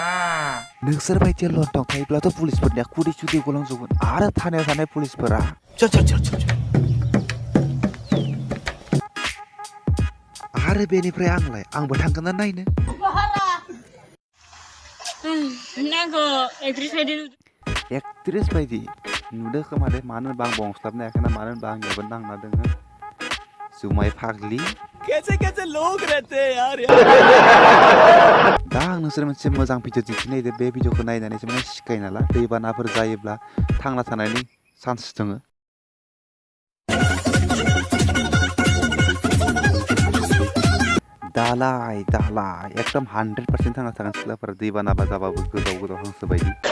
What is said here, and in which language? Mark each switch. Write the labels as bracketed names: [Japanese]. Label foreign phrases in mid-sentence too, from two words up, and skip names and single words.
[Bodo] नोंसोर बायदि लंथं थायोब्लाथ' पुलिसफोरनिया खुदै सुदै गलांजोबगोन आरो थानायाव थानाय पुलिसफोरा चल आरो बेनिफ्राय आंबो थांगोन ना नायनो नांगौ एक्ट्रेस बायदि नुदो खोमा दे मानो होनबा आं बंस्लाबनो हायाखैना मानो होनबा आंनियावबो नांना दोङो जुमाय फाग्लि [Hindi] कैसे लोग रहते हैं यार [Bodo] दा आं नोंसोर मोनसे मोजां भिडिअ दिन्थिनायदो बे भिडिअखौ नायनानैसो माने सिखाय नाला दैबानाफोर जायोब्ला थांना थानायनि चान्स दङ दालाय एकदम 100% थांना थागोन सिख्लाफोरा दैबाना जाबाबो गोदाव हांसो बायदि